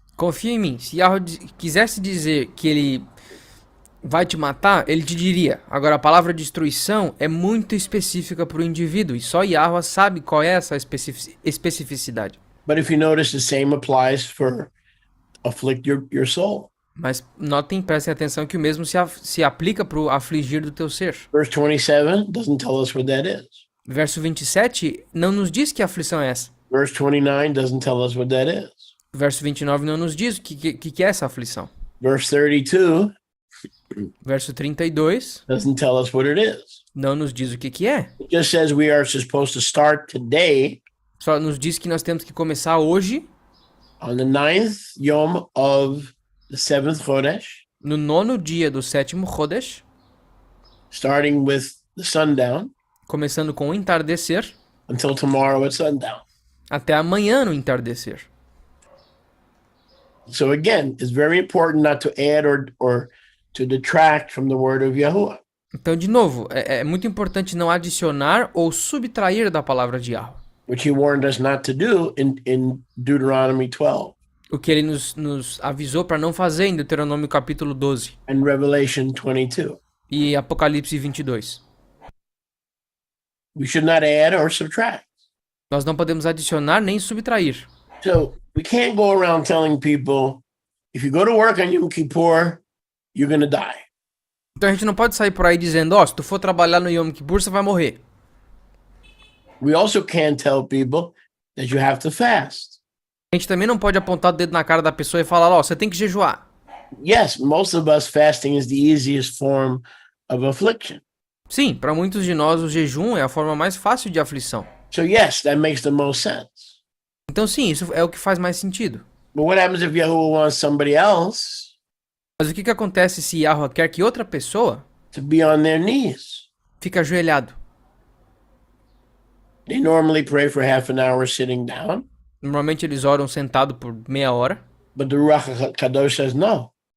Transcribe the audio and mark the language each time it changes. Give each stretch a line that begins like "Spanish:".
Portuguese: Confia em mim. Se Yahweh quisesse dizer que ele vai te matar, ele te diria. Agora, a palavra destruição é muito específica para o indivíduo. E só Yahweh sabe qual é essa especificidade.
English: But if you notice, the same applies for afflict your soul.
Portuguese: Mas notem, prestem atenção que o mesmo se aplica para o afligir do teu ser.
English: Verse 27 doesn't tell us what that is.
Portuguese: Verso 27 não nos diz que aflição é essa.
English: Verse 29 doesn't tell us what that is.
Portuguese: Verso 29 não nos diz o que é essa aflição.
English: Verse 32
Portuguese: Verso 32
English: doesn't tell us what it is.
Portuguese: não nos diz o que é.
English: It just says we are supposed to start today
Portuguese: Só nos diz que nós temos que começar hoje,
English: on the 9th Yom of the 7th Chodesh,
Portuguese: no 9º dia do 7º Chodesh,
English: starting with the sundown
Portuguese: começando com o entardecer,
English: until tomorrow at sundown.
Portuguese: até amanhã no entardecer.
English: So again, it's very important not to add or to detract from the word of Yahuwah.
Portuguese: Então, de novo, é muito importante não adicionar ou subtrair da palavra de Yahweh.
English: Which he warned us not to do in Deuteronomy 12
Portuguese: O que ele nos avisou para não fazer em Deuteronômio capítulo 12
English: and Revelation 22.
Portuguese: e Apocalipse 22.
English: We should not add or subtract.
Portuguese: Nós não podemos adicionar nem subtrair.
English: So we can't go around telling people, if you go to work on Yom Kippur, you're going to die.
Portuguese: Então a gente não pode sair por aí dizendo, se tu for trabalhar no Yom Kippur, você vai morrer.
English: We also can't tell people that you have to fast.
Portuguese: A gente também não pode apontar o dedo na cara da pessoa e falar, você tem que jejuar.
English: Yes, most of us, fasting is the easiest form of affliction.
Portuguese: Sim, para muitos de nós o jejum é a forma mais fácil de aflição.
English: So yes, that makes the most sense.
Portuguese: Então sim, isso é o que faz mais sentido.
English: But what happens if Yahuwah wants somebody else
Portuguese: Mas o que acontece se Yahweh quer que outra pessoa
English: to be on their knees?
Portuguese: fique ajoelhado?
English: They normally pray for half an hour sitting down,
Portuguese: Normalmente eles oram sentado por meia hora,
English: but the Ruach HaKadosh says no.